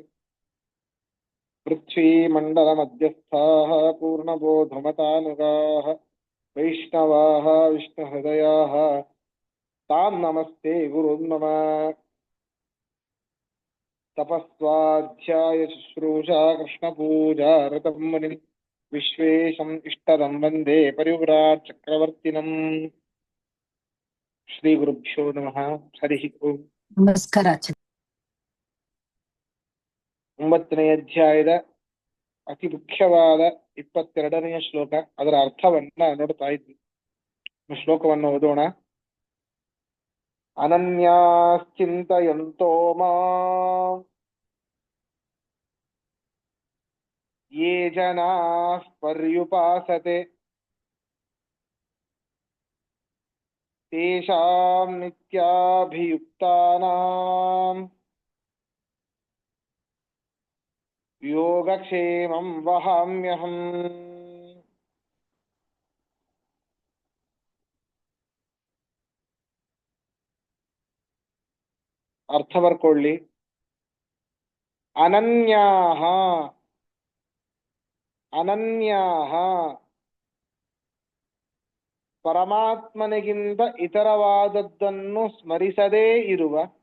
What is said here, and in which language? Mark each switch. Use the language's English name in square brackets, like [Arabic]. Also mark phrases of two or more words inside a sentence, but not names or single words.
[Sanskrit] पृथ्वीमण्डलमध्यस्थाः पूर्णबोधमतानुगाः वैष्णवाः विष्णुहृदयाः तां नमस्ते गुरुन् मम। तपस्वाध्याय शुश्रूषा कृष्णपूजा ऋतं मुनिं विश्वेशम् इष्टदं वन्दे परिव्राट् चक्रवर्तिनम्। श्रीगुरुभ्यो नमः। हरिः ओम्। [Kannada] ನಮಸ್ಕಾರ. 9ನೇ ಅಧ್ಯಾಯದ ಅತಿ ಮುಖ್ಯವಾದ 22ನೆಯ ಶ್ಲೋಕ, ಅದರ ಅರ್ಥವನ್ನ ನೋಡ್ತಾ ಇದ್ವಿ. ಶ್ಲೋಕವನ್ನು ಓದೋಣ. [Sanskrit] ಅನನ್ಯಾಶ್ಚಿಂತಯಂತೋ ಮಾಂ ಯೇ ಜನಾಃ ಪರ್ಯುಪಾಸತೆ ತೇಷಾಂ ನಿತ್ಯಾಭಿಯುಕ್ತಾನಾಂ ಯೋಗಕ್ಷೇಮಂ ವಹಾಮ್ಯಹಂ. [Kannada] ಅರ್ಥ ಬರ್ಕೊಳ್ಳಿ. [Sanskrit] ಅನನ್ಯಾಹ ಅನನ್ಯಾಹ [Kannada] ಪರಮಾತ್ಮನಿಗಿಂತ ಇತರವಾದದ್ದನ್ನು ಸ್ಮರಿಸದೇ ಇರುವ.